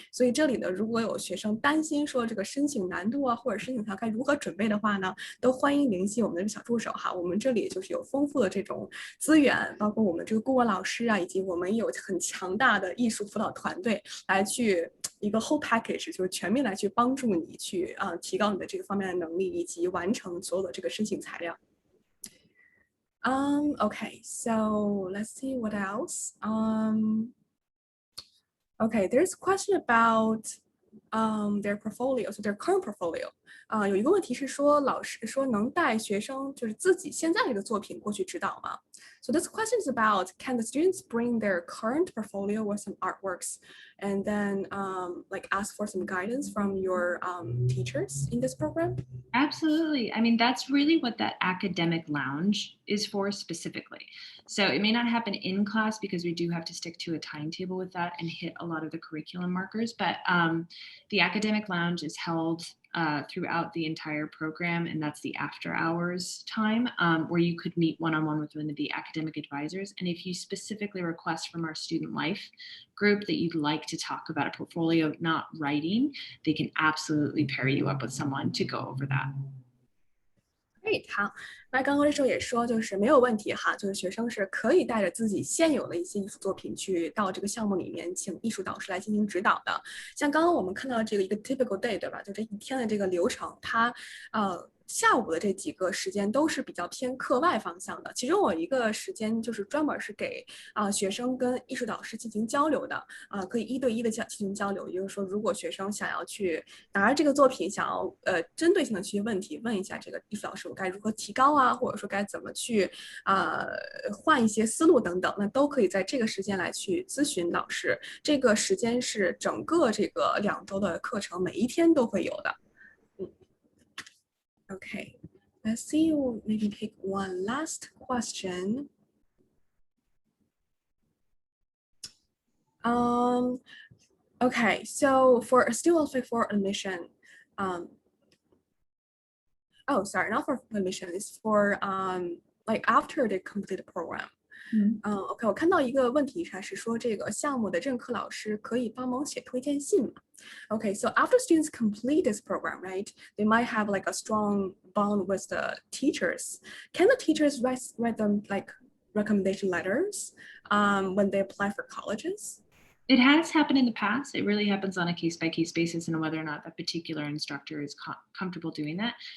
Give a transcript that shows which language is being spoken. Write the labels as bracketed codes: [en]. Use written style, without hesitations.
[zh] 所以这里呢，如果有学生担心说这个申请难度啊，或者申请它该如何准备的话呢，都欢迎联系我们的小助手哈。我们这里就是有丰富的这种资源，包括我们这个顾问老师啊，以及我们有很强大的艺术辅导团队来去一个 [en] whole package， [zh] 就是全面来去帮助你去提高你的这个方面的能力，以及完成所有的这个申请材料。 [en] Okay, so let's see what else. Okay, there's a question about their portfolio, so their current portfolio. [zh] 有一个问题是说，老师说能带学生就是自己现在这个作品过去指导吗？ [en] So this question is about, can the students bring their current portfolio or some artworks and then like ask for some guidance from your teachers in this program? Absolutely. I mean, that's really what that academic lounge is for specifically. So it may not happen in class because we do have to stick to a timetable with that and hit a lot of the curriculum markers. But the academic lounge is held throughout the entire program, and that's the after hours time where you could meet one-on-one with one of the academic advisors. And if you specifically request from our student life group that you'd like to talk about a portfolio, not writing, they can absolutely pair you up with someone to go over that. [zh] Great， 好，那刚刚这时候也说，就是没有问题哈，就是学生是可以带着自己现有的一些艺术作品去到这个项目里面，请艺术导师来进行指导的。像刚刚我们看到这个一个 [en] typical day， [zh] 对吧？就这一天的这个流程，它下午的这几个时间都是比较偏课外方向的，其中有一个时间就是专门是给学生跟艺术导师进行交流的，可以1对1的进行交流。也就是说，如果学生想要去拿着这个作品，想要针对性的去问题，问一下这个艺术导师我该如何提高啊，或者说该怎么去换一些思路等等，那都可以在这个时间来去咨询老师。这个时间是整个这个2周的课程，每一天都会有的。 [en] Okay, let's see, we'll maybe pick one last question. Okay, so for still also for admission, oh, sorry, not for admission, it's for like after they complete the program. [zh] OK， 我看到一个问题，它是说这个项目的任课老师可以帮忙写推荐信吗？ [en] Okay, so after students complete this program, right, they might have like a strong bond with the teachers. Can the teachers write them like recommendation letters when they apply for colleges? It has happened in the past. It really happens on a case-by-case basis and whether or not that particular instructor is comfortable doing that.